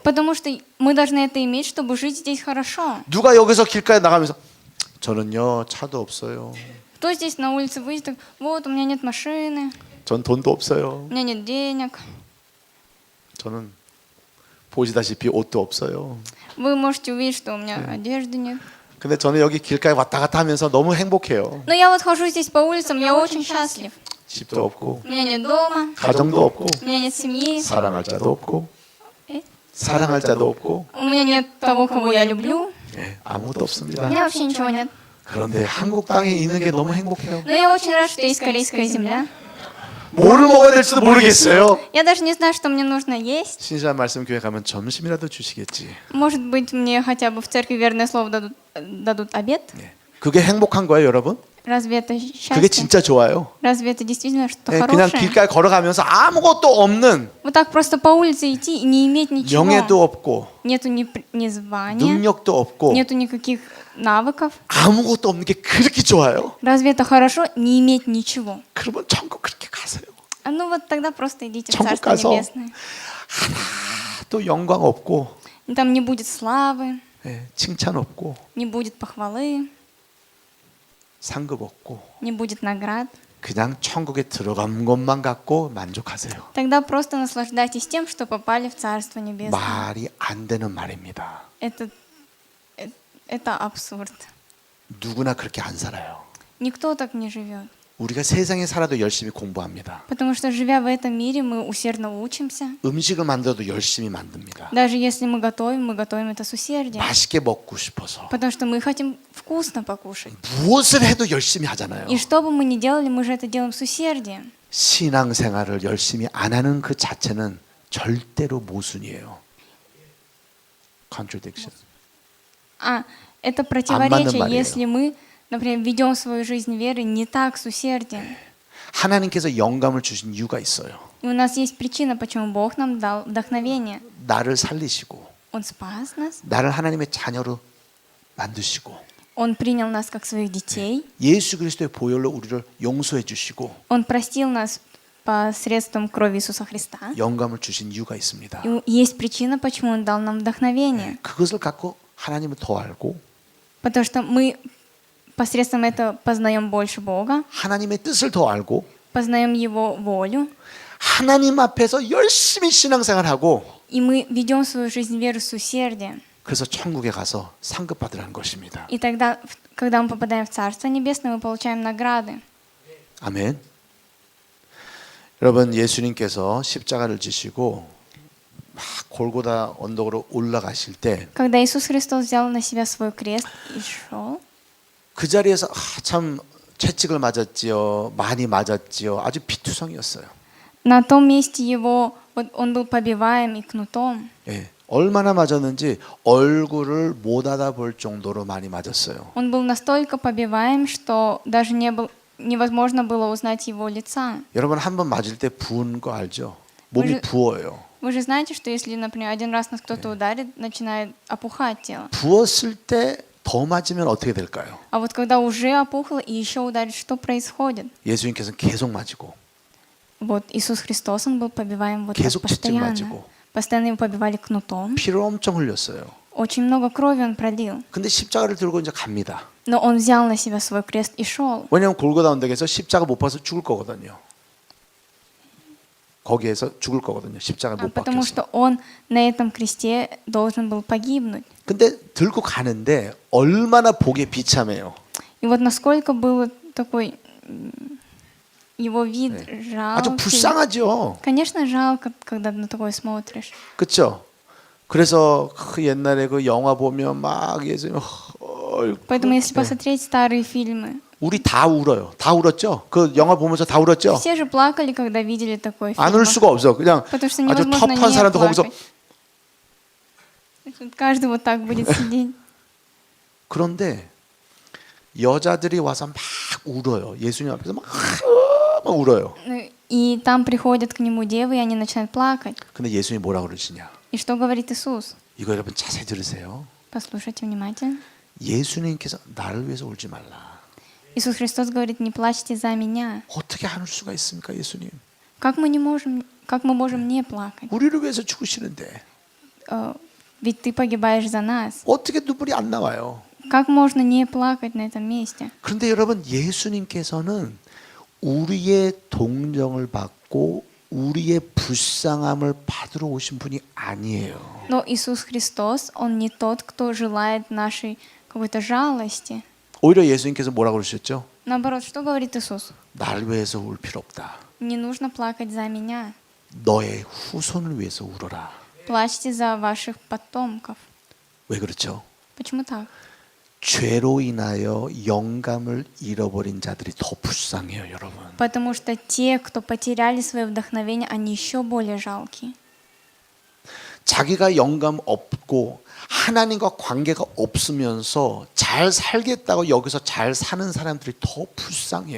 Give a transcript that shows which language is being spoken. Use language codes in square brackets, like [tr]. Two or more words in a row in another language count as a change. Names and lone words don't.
[ru] Потому что мы должны это иметь, чтобы жить здесь хорошо. [ko] 누가 여기서 길가에 나가면서 저는요 차도 없어요. [ru] Кто здесь на улице выйдет, так, вот у меня нет машины, [ko] 전 돈도 없어요. [ru] у меня нет денег. [ko] 저는 보시다시피 옷도 없어요. [ru] Вы можете увидеть, что у меня одежды нет. [ko] 근데 저는 여기 길가에 왔다 갔다 하면서 너무 행복해요. [ru] Но я вот хожу здесь по улицам, я очень счастлив. [ko] 집도 없고 [ru] У меня нет дома, [ko] 가정도 없고 [ru] у меня нет семьи, [ko] 사랑할 자도 없고 Э? 사랑할 자도 없고 [ru] у меня нет того, кого я люблю. [ko] 예, 아무것도 [ru] У [ko] 없습니다. [ru] меня вообще ничего нет. [ko] 그런데 한국 땅에 있는 게 너무 행복해요. [ru] Но я очень рад, что есть корейская земля. [ko] 뭐를 먹어야 될지도 모르겠어요. [ru] Я даже не знаю, что мне нужно есть. [ko] 신실한 말씀 교회 가면 점심이라도 주시겠지. [ru] Может быть, мне хотя бы в церкви верное слово дадут обед? [ko] 예. 그게 행복한 거예요, 여러분? [ru] Разве это [ko] 그게 [ru] счастье? [ko] 진짜 좋아요. [ru] Разве это действительно что-то [ko] 예, 그냥 [ru] хорошее? [ko] 길가에 걸어가면서 아무것도 없는 [ru] Вот так просто по улице идти и не иметь ничего. [ko] 명예도 없고 [ru] Нету ни звания, [ko] 능력도 없고 [ru] нету никаких навыков. [ko] 아무것도 없는 게 그렇게 좋아요. [ru] Разве это хорошо не иметь ничего? [ko] 그러면 천국 그렇게 가세요. [ru] А ну вот тогда просто идите в [ko] 천국 [ru] Царство [ko] 가서 [ru] Небесное. [ko] 또 영광 없고 [ru] Там не будет славы, [ko] 예, 칭찬 없고 [ru] не будет похвалы, [ko] 상급 없고 [ru] не будет наград. [ko] 그냥 천국에 들어간 것만 갖고 만족하세요. [ru] Тогда просто наслаждайтесь тем, что попали в Царство Небесное. [ko] 말이 안 되는 말입니다. [ru] Это абсурд. [ko] 누구나 그렇게 안 살아요. [ru] Никто так не живет. [ko] 우리가 세상에 살아도 열심히 공부합니다. [ru] Потому что, живя в этом мире, мы усердно учимся. [ko] 음식을 만들어도 열심히 만듭니다. [ru] Даже если мы готовим это с усердием. [ko] 맛있게 먹고 싶어서. [ru] Потому что мы хотим вкусно покушать. [ko] 무엇을 해도 열심히 하잖아요. [ru] И что бы мы ни делали, мы же это делаем с усердием. [ko] 신앙생활을 열심히 안 하는 그 자체는 절대로 모순이에요. [en] Contradiction. [ru] Это противоречие, [ko] 말이에요. [ru] если мы, например, ведем свою жизнь веры не так с усердием. [ko] 하나님께서 영감을 주신 이유가 있어요. [ru] И у нас есть причина, почему Бог нам дал вдохновение. [ko] 나를 살리시고 [ru] Он спас нас, [ko] 나를 하나님의 자녀로 만드시고 [ru] Он принял нас как своих детей, [ko] 예수 그리스도의 보혈로 우리를 용서해 주시고 [ru] Он простил нас посредством крови Иисуса Христа. [ko] 영감을 주신 이유가 있습니다. [ru] И есть причина, почему Он дал нам вдохновение. [ko] 그것을 갖고 하나님을 더 알고 [ru] Потому что мы посредством этого познаем больше Бога, [ko] 하나님의 뜻을 더 알고 [ru] познаем Его волю, [ko] 하나님 앞에서 열심히 신앙생활하고 [ru] и мы ведем свою жизнь веры с усердием. [ko] 그래서 천국에 가서 상급 받으라는 것입니다. [ru] И тогда, когда мы попадаем в Царство Небесное, мы получаем награды. [ko] 아멘. 여러분 예수님께서 십자가를 지시고 막 골고다 언덕으로 올라가실 때 [ru] Когда Иисус Христос взял на себя свой крест и шел, [ko] 그 자리에서 참 채찍을 맞았지요. 많이 맞았지요. 아주 비투성이었어요. [ru] на том месте его, он был побиваем и кнутом. [ko] 예, 얼마나 맞았는지 얼굴을 못 알아볼 정도로 많이 맞았어요. [ru] Он был настолько побиваем, что даже невозможно было узнать его лица. [ko] 여러분 한 번 맞을 때 부은 거 알죠? 몸이 부어요. [ru] Вы же знаете, что если, например, один раз нас кто-то ударит, начинает опухать тело. [ko] 부었을 때 더 맞으면 어떻게 될까요? [ru] А вот когда уже опухло и еще ударит, что происходит? [ko] 예수님께서는 계속 맞고 [ru] Вот Иисус Христос, Он был побиваем вот так [ko] 계속 직접 [ru] постоянно. [ko] 맞고. [ru] Постоянно его побивали кнутом. [ko] 피를 엄청 흘렸어요. [ru] Очень много крови Он пролил. [ko] 근데 십자가를 들고 이제 갑니다. [ru] Но Он взял на себя свой крест и шел. [ko] 왜냐하면 골고다 언덕에서 십자가 못 박아서 죽을 거거든요. 거기에서 죽을 거거든요. 십자가 못 [ru] Потому [ko] 박혀서. [ru] что Он на этом кресте должен был погибнуть. [ko] 근데 들고 가는데 얼마나 보기에 비참해요. [ru] И вот насколько был такой его вид [ko] 아주 [ru] жалкий. [ko] 불쌍하죠. [ru] Конечно, жалко, когда на такое смотришь. [ko] 그렇죠? 그래서 그 옛날에 그 영화 보면 막 예수님 [ru] Поэтому, если посмотреть старые фильмы, [ko] 우리 다 울어요. 다 울었죠? 그 영화 보면서 다 울었죠? [ru] все же плакали, когда видели такой фильм. [ko] 안 울 수가 없어. 그냥 [ru] Потому что [ko] 아주 [ru] невозможно [ko] 터프한 [ru] не [ko] 사람도 거기서 [ru] плакать. Каждый вот так будет сидеть. [ko] 그런데 여자들이 와서 막 울어요. 예수님 앞에서 막 울어요. [ru] Ну, И там приходят к нему девы, и они начинают плакать. [ko] 근데 예수님이 뭐라 그러시냐? [ru] И что говорит Иисус? [ko] 이거 여러분 자세히 들으세요. [ru] Послушайте внимательно. [ko] 예수님께서 나를 위해서 울지 말라. [ru] Иисус Христос говорит, не плачьте за меня. [ko] 어떻게 안 울 수가 있습니까, 예수님? [ru] Как мы можем не плакать? [ko] 우리를 위해서 죽으시는데 [ru] Ведь ты погибаешь за нас. [ko] 어떻게 눈물이 안 나와요? [ru] Как можно не плакать на этом месте? [ko] 그런데 여러분 예수님께서는 우리의 동정을 받고 우리의 불쌍함을 받으러 오신 분이 아니에요. [ru] Но Иисус Христос, Он не тот, кто желает нашей какой-то жалости. [ko] 오히려 예수님께서 뭐라고 그러셨죠? [ru] Наоборот, что говорит Иисус? [ko] 날 위해서 울 필요 없다. [ru] Не нужно плакать за меня. [ko] 너의 후손을 위해서 울어라. [ru] Плачьте за ваших потомков. [ko] 왜 그렇죠? [ru] Почему так? [ko] 죄로 인하여 영감을 잃어버린 자들이 더 불쌍해요, 여러분. [ru] Потому что те, кто потеряли свое вдохновение, они еще более жалкие. [ko] 자기가 영감 없고 하나님과 관계가 없으면서 잘 살겠다고 여기서 잘 사는 사람들이 더 불쌍해요.